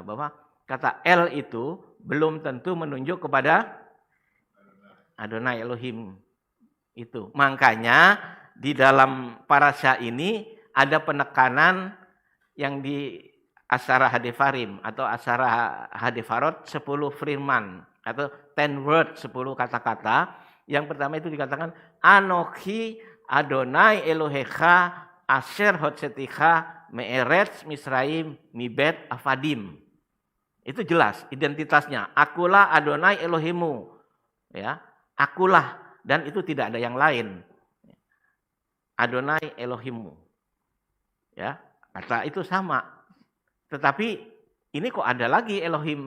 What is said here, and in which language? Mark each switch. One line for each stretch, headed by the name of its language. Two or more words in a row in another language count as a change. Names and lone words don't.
Indonesian: Bahwa kata El itu belum tentu menunjuk kepada
Hebrew: אדני אלהים
Indonesian: itu. Makanya di dalam parasha ini ada penekanan yang di
Hebrew: עשרת הדברים
Indonesian: atau
Hebrew: עשרת הדברות
Indonesian: 10 firman atau 10 word 10 kata-kata. Yang pertama itu dikatakan
Hebrew: אנכי אדני אלהיך אשר הוצאתיך מארץ מצרים מבית עבדים.
Indonesian: Itu jelas identitasnya. Akulah Adonai Elohimu. Ya, akulah, dan itu tidak ada yang lain. Adonai Elohimu. Ya, kata itu sama. Tetapi ini kok ada lagi Elohim.